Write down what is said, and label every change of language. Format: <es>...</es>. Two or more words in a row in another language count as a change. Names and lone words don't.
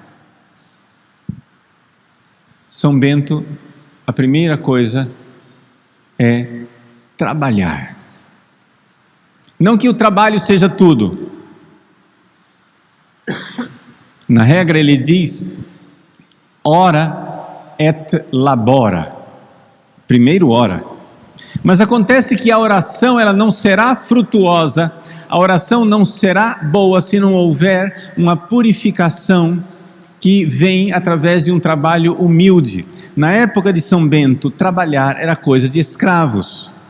<pt>São Bento, a primeira coisa é trabalhar. Não que o trabalho seja tudo. Na regra ele diz</pt> <la>ora et labora.</la> <pt>Primeiro ora. Mas acontece que a oração ela não será frutuosa, a oração não será boa se não houver uma purificação que vem através de um trabalho humilde. Na época de São Bento, trabalhar era coisa de escravos.</pt>